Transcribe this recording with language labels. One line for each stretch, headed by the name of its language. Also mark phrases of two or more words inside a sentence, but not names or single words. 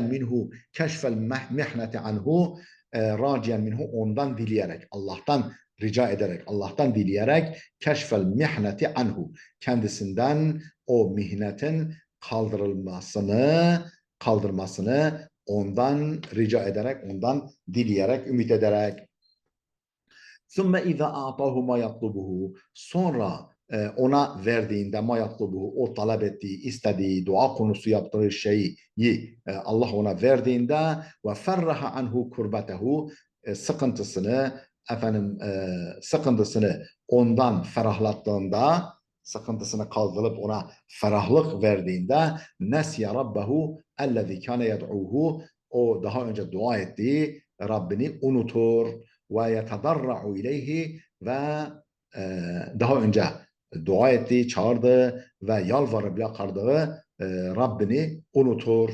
Arabic: منه كشف المحنة عنه راجيا منه,
Turkish: ondan dileyerek, Allah'tan rica ederek, Allah'tan dileyerek,
Arabic: كشف المحنة عنه,
Turkish: kendisinden o mihnetin kaldırmasını ondan rica ederek, ondan dileyerek, ümit ederek.
Arabic: ثُمَّ اِذَا اَعْطَاهُ مَا يَطْلُبُهُ,
Turkish: sonra ona verdiğinde
Arabic: ما يطلبه,
Turkish: o talep ettiği, istediği, dua konusu yaptığı şeyi Allah ona verdiğinde
Arabic: وفرج عنه كربته,
Turkish: sıkıntısını ondan ferahlattığında, sıkıntısını kaldırıp ona ferahlık verdiğinde
Arabic: نسي ربه الذي كان يدعوه,
Turkish: o daha önce dua ettiği Rabbini unutur
Arabic: ويتضرع إليه,
Turkish: ve daha önce dua ettiği, çağırdığı ve yalvarıp yakardığı Rabbini unutur.